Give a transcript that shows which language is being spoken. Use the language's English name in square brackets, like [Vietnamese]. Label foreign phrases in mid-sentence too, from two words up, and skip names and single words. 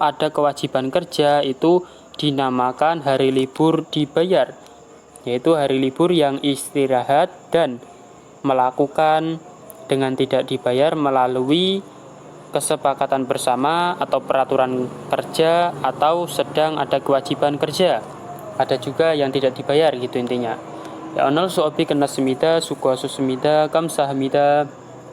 [Indonesian] ada kewajiban kerja itu dinamakan hari libur dibayar, yaitu hari libur yang istirahat dan melakukan dengan tidak dibayar melalui kesepakatan bersama atau peraturan kerja atau sedang ada kewajiban kerja. Ada juga yang tidak dibayar gitu intinya. Ya onol suopi kena semida, suku asu semida, kam sahamida,